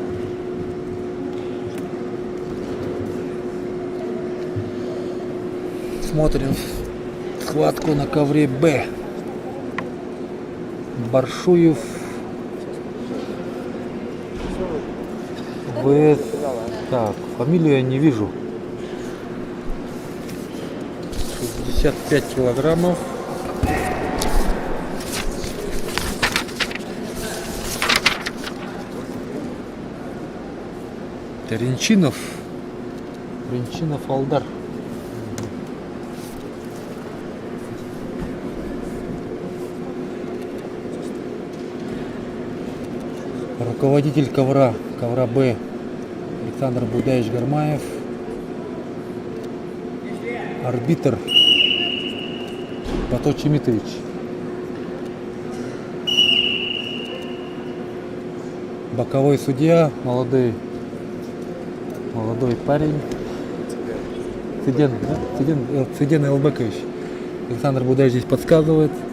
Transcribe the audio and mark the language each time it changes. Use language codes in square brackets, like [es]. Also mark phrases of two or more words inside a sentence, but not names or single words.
[ru] Смотрим схватку на ковре Б. Баршуев. ВС. Так, фамилию я не вижу. 65 килограммов. Ренчинов Алдар. Руководитель ковра Б Александр Будаевич Гармаев. Арбитр Бато Чимитович. Боковой судья, молодой парень. Циден Элбекович. Александр Будаевич здесь подсказывает.